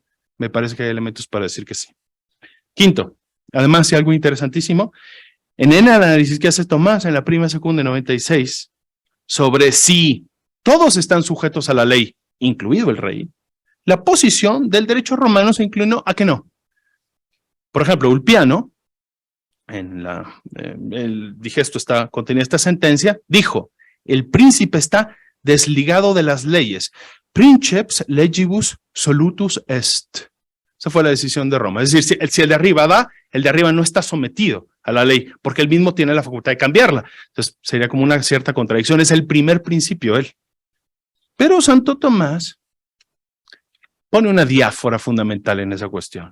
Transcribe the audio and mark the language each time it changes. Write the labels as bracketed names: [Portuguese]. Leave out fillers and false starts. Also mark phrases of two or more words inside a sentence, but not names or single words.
[Spanish] Me parece que hay elementos para decir que sí. Quinto, además, algo interesantísimo, en el análisis que hace Tomás en la Prima Secunda 96, sobre si todos están sujetos a la ley, incluido el rey, la posición del derecho romano se inclinó a que no. Por ejemplo, Ulpiano, en el digesto contenía esta sentencia, dijo, el príncipe está desligado de las leyes. [Latin] Princeps legibus solutus est. [Spanish] Esa fue la decisión de Roma. Es decir, si el de arriba da, el de arriba no está sometido a la ley, porque él mismo tiene la facultad de cambiarla. Entonces, sería como una cierta contradicción. Es el primer principio, él. Pero Santo Tomás pone una diáfora fundamental en esa cuestión.